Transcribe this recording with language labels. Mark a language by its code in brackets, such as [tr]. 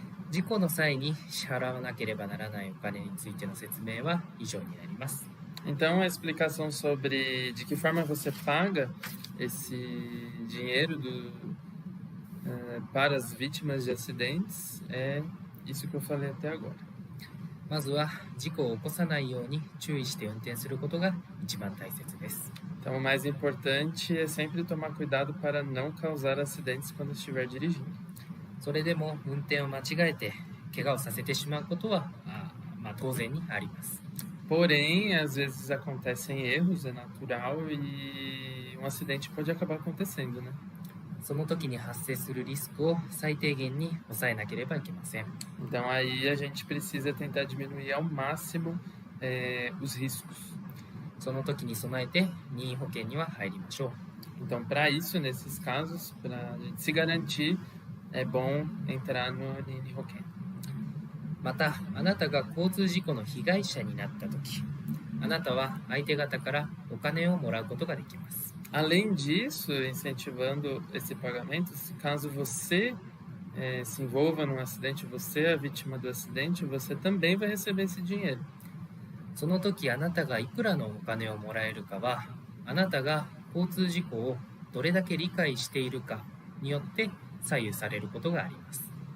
[ja] 事故の際に支払わなければならないお金についての説明は以上になります。 [pt] Então, a explicação sobre de que forma você paga esse dinheiro para as vítimas de acidentes é isso que eu falei até agora. [ja] まずは事故を起こさないように注意して運転することが一番大切です。 [pt] Então, o mais importante é sempre tomar cuidado para não causar acidentes quando estiver dirigindo. [ja] それでも運転を間違えて怪我をさせてしまうことは当然にあります。 [pt] Porém, às vezes acontecem erros, é natural e um acidente pode acabar acontecendo, né? [ja] その時に発生するリスクを最低限に抑えなければいけません。 [pt] Então, aí a gente precisa tentar diminuir ao máximo os riscos. [ja] その時に備えて任意保険には入りましょう。 [pt] Então, para isso, nesses casos, para a gente se garantir, é bom entrar no Nini Hoken. [ja] また、あなたが交通事故の被害者になった時、あなたは相手方からお金をもらうことができます。 [pt] Além disso, incentivando esse pagamento, caso você se envolva num acidente, você é a vítima do acidente, você também vai receber esse dinheiro. [ja] その時あなたがいくらのお金をもらえるかは、あなたが交通事故をどれだけ理解しているかによって左右されることがあります。